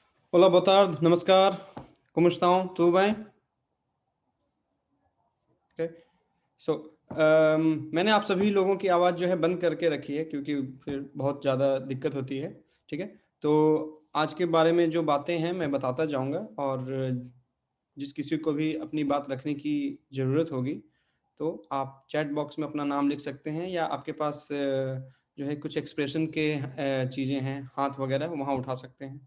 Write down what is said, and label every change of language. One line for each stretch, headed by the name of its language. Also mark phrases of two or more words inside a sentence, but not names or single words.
Portuguese: Olá, boa tarde, namaskar. Como estão? Tudo bem? Okay.
Hindi: सो मैंने आप सभी लोगों की आवाज़ जो है बंद करके रखी है क्योंकि फिर बहुत ज़्यादा दिक्कत होती है। ठीक है? तो आज के बारे में जो बातें हैं मैं बताता जाऊँगा और जिस किसी को भी अपनी बात रखने की ज़रूरत होगी, तो आप
English: chat box
Hindi: में अपना नाम लिख सकते हैं या आपके पास जो है कुछ एक्सप्रेशन के चीज़ें हैं, हाथ वगैरह वहाँ उठा सकते हैं।